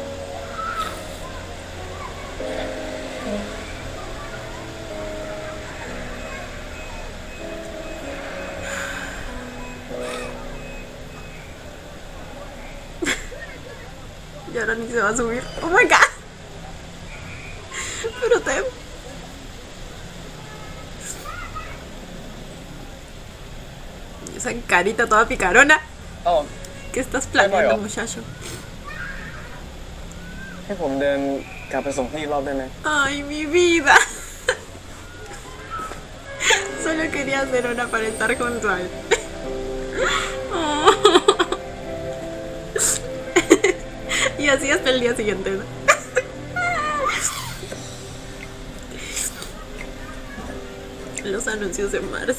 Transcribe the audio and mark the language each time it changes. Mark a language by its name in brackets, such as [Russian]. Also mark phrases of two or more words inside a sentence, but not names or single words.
[Spanish] Y ahora ni se va a subir. [English] Oh my god. [Spanish] Pero te... Y esa carita toda picarona. Oh, ¿Qué estás planeando, Bueno. muchacho? [Thai] ให้ผมเดินกลับไปส่งพี่อีกรอบได้ไหม [Spanish] Ay, mi vida. Solo quería hacer una para estar junto a él. Oh. Y así hasta el día siguiente, ¿no? Los anuncios de Mars.